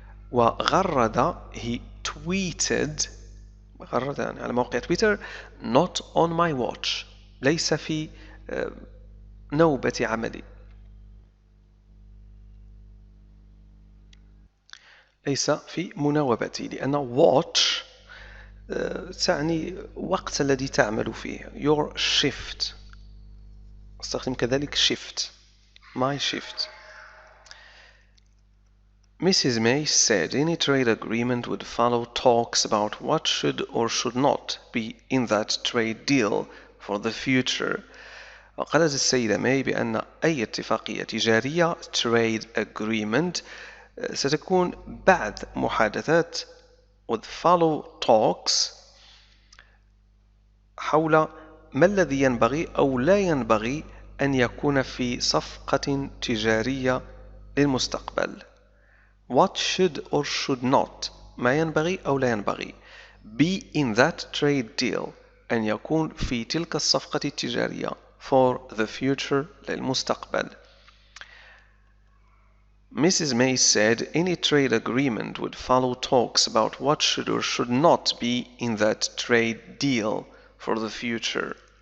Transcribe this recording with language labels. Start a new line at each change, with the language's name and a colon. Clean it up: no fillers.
Arabic: وغرد
English: he tweeted
Arabic: غرد يعني على موقع تويتر
English: not on my watch
Arabic: ليس في نوبة عملي، ليس في مناوبتي، لأن watch تعني وقت الذي تعمل فيه
English: your shift.
Arabic: استخدم كذلك
English: shift my shift. Mrs. May said any trade agreement would follow talks about what should or should not be in that trade deal for the future.
Arabic: وقالت السيدة ماي بأن أي اتفاقية تجارية trade agreement ستكون بعد محادثات
English: would follow talks
Arabic: حول ما الذي ينبغي أو لا ينبغي أن يكون في صفقة تجارية للمستقبل.
English: what should or should not
Arabic: ما ينبغي أو لا ينبغي
English: be in that trade deal
Arabic: أن يكون في تلك الصفقة التجارية
English: for the future
Arabic: للمستقبل.
English: Mrs. May said any trade agreement would follow talks about what should or should not be in that trade deal for the future.